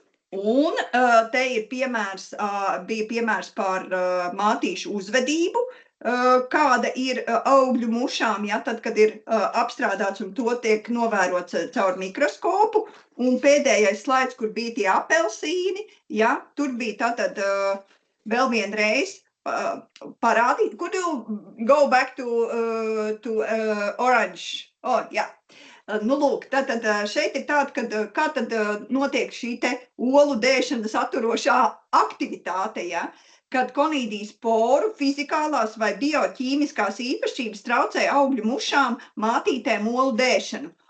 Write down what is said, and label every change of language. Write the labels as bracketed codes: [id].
[lv] Un te ir bija piemērs par mātīšu uzvedību, kāda ir augļu mušām, ja, tad, kad ir apstrādāts un to tiek novērots caur mikroskopu. Un pēdējais slaids, kur bija tie apelsīni, ja, tur bija tātad vēl vienreiz parādīt. [en] Could you go back to orange? [lv] Oh, jā. Nu, lūk, tātad šeit ir tāda, kā tad notiek šī te olu dēšana saturošā aktivitāte, ja? Kad konīdijas sporu fizikālās vai bioķīmiskās īpašības traucē augļu mušām mātītēm olu dēšanu.